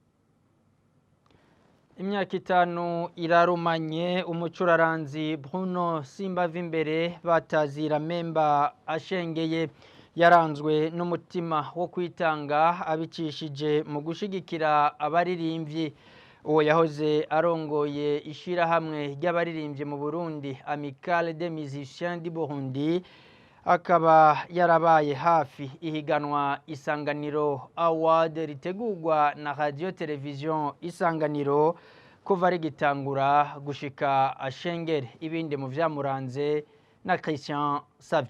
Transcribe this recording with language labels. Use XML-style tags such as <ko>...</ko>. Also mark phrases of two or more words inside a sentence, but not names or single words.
<rn>Imyaka 5 irarumanye umucuraranzi Bruno Simbavimbere batazira memba ashengeye yaranzwe n'umutima wo kwitanga abicishije mu gushigikira abaririmbyi. Uwo yahoze arongoye ishirahamwe ry'abaririmbyi mu Burundi Amicale des Musiciens du Burundi akaba yarabaye hafi ihiganwa Isanganiro Award ritegurwa na Radio Television Isanganiro kuva rigitangura gushika ashengere. Ibindi mu vyamuranze na Christian Savye.</rn>